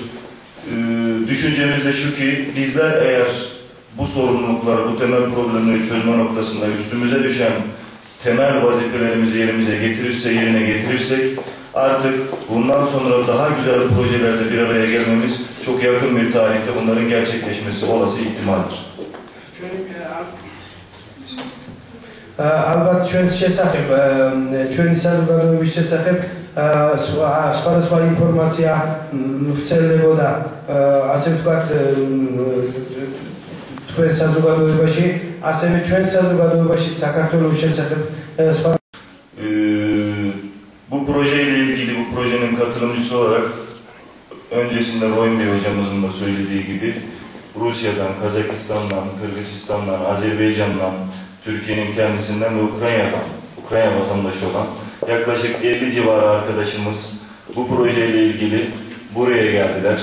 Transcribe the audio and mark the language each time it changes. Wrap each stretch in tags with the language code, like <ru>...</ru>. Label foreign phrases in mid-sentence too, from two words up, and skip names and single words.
<tr>Düşüncemiz de şu ki bizler eğer bu sorumluluklar, bu temel problemleri çözme noktasında üstümüze düşen temel vazifelerimizi yerine getirirsek Artık bundan sonra daha güzel projelerde bir araya gelmemiz çok yakın bir tarihte bunların gerçekleşmesi olası ihtimaldir.</tr> <ka>ალბათ ჩვენს შესახებ, ჩვენი საზოგადოების შესახებ სხვადასხვა ინფორმაცია ვრცელდებოდა, ასე ვთქვათ, თქვენ საზოგადოებაში, ასევე ჩვენ საზოგადოებაში საქართველოს შესახებ სხვა.</ka> <tr>Bu projeyle ilgili, bu projenin katılımcısı olarak öncesinde Royun Bey hocamızın da söylediği gibi Rusya'dan, Kazakistan'dan, Kırgızistan'dan, Azerbaycan'dan, Türkiye'nin kendisinden ve Ukrayna vatandaşı olan yaklaşık 50 civarı arkadaşımız bu projeyle ilgili buraya geldiler.</tr>